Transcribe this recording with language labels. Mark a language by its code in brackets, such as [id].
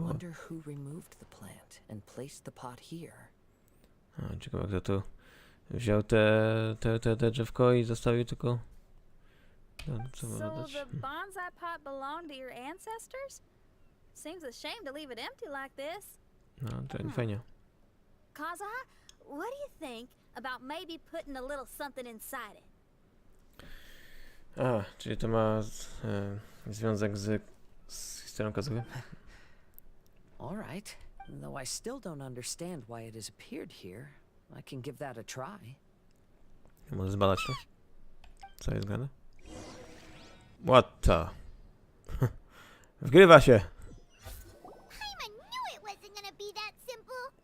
[en] wonder who removed the plant and placed the pot here. [pl] A, ciekawe, kto tu wziął te drzewko i zostawił tylko... [en] So the bonsai pot belonged to your ancestors? Seems a shame to leave it empty like this. [pl] No, to nie fajnie. [en] Kazuha, what do you think about maybe putting a little something inside it? [pl] A, czyli to ma związek z historią kazuchy? [en] All right. Though I still don't understand why it has appeared here, I can give that a try. [pl] Może zbadać to? Co jest grane? [en] What the? [pl] Wgrywa się! [en] I knew it wasn't gonna be that simple.